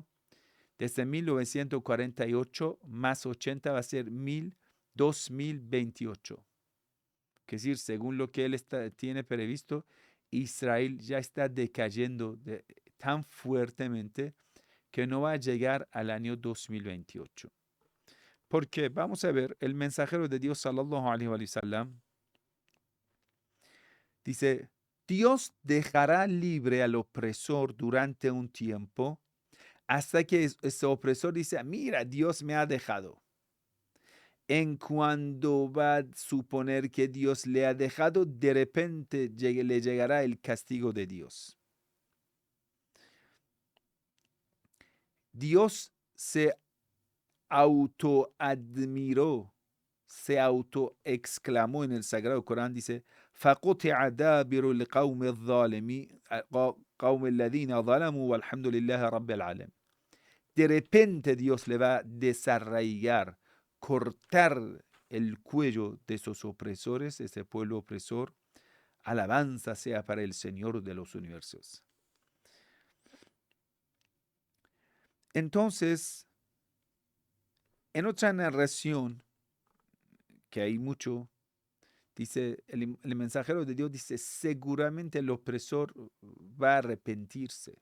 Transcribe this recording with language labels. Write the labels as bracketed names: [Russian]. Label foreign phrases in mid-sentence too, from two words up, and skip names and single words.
[Spanish] Desde 1948 más 80 va a ser 2028. Es decir, según lo que él tiene previsto, Israel ya está decayendo tan fuertemente que no va a llegar al año 2028. Porque vamos a ver, el mensajero de Dios, [Arabic] صلى الله عليه وسلم, [Spanish] dice, Dios dejará libre al opresor durante un tiempo hasta que ese opresor dice, mira, Dios me ha dejado. En cuando va a suponer que Dios le ha dejado, de repente le llegará el castigo de Dios. Dios se autoadmiró, se autoexclamó en el Sagrado Corán, dice, [Arabic] فَقُطِعَ دَابِرُ الْقَوْمِ الظَّالِمِينَ قَوْمِ الَّذِينَ ظَلَمُوا وَالْحَمْدُ لِلَّهِ رَبِّ الْعَالَمِينَ. [Spanish] De repente Dios le va a desarraigar, cortar el cuello de esos opresores, ese pueblo opresor. Alabanza sea para el Señor de los universos. Entonces, en otra narración, que hay mucho, dice, el mensajero de Dios dice, seguramente el opresor va a arrepentirse.